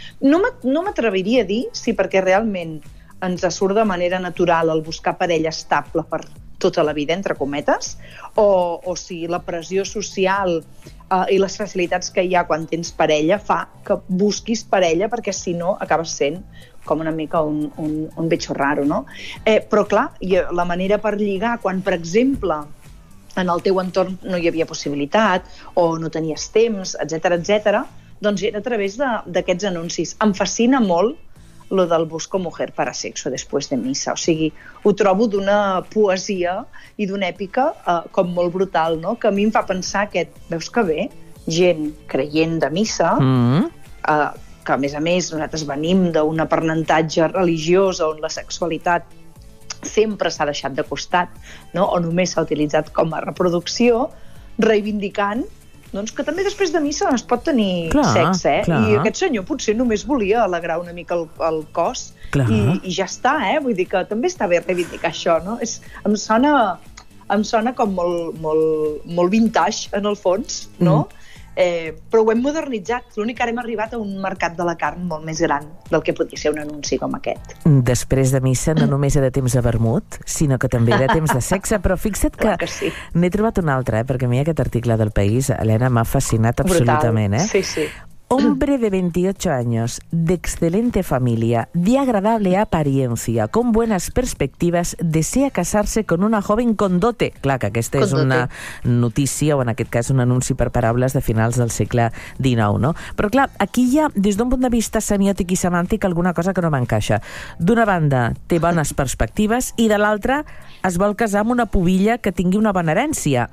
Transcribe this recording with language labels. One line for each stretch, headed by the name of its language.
Catalan: No m'atreviria a dir si perquè realment ens surt de manera natural el buscar parella estable per tota la vida, entre cometes, o si la pressió social i les facilitats que hi ha quan tens parella fa que busquis parella, perquè si no acabes sent com una mica un bicho raro, no? Però clar, la manera per lligar, quan per exemple en el teu entorn no hi havia possibilitat o no tenies temps, etcètera, etcètera, doncs era a través d'aquests anuncis. Em fascina molt lo del
Spanish: busco mujer para sexo después de misa.
Catalan: O sigui, ho trobo d'una poesia i d'una èpica com molt brutal, no? Que a mi em fa pensar aquest, veus que bé, gent creient de missa, que a més nosaltres venim d'un aprenentatge religiós on la sexualitat sempre s'ha deixat de costat, no? O només s'ha utilitzat com a reproducció, reivindicant doncs que també després de missa es pot tenir clar, sexe, eh? Clar. I aquest senyor potser només volia alegrar una mica el cos i ja està, eh? Vull dir que també està bé reivindicar això, no? Em sona com molt, molt, molt vintage, en el fons, no? Però ho hem modernitzat. L'únic que ara hem arribat a un mercat de la carn molt més gran del que podria ser un anunci com aquest. Després de missa no només era temps de vermut, sinó que també era temps de sexe. Però fixa't que sí. N'he trobat un altre, perquè a mi aquest article del País, Helena, m'ha fascinat absolutament. Brutal, sí, sí.
Spanish: Hombre de 28 años, de excelente familia, de agradable apariencia, con buenas perspectivas, desea casarse con una joven con dote.
Catalan: Clar, que aquesta és una notícia, o en aquest cas un anunci per paraules de finals del segle XIX, no? Però clar, aquí hi ha, des d'un punt de vista semiòtic i semàntic, alguna cosa que no m'encaixa. D'una banda, té bones perspectives, i de l'altra, es vol casar amb una pubilla que tingui una bona herència.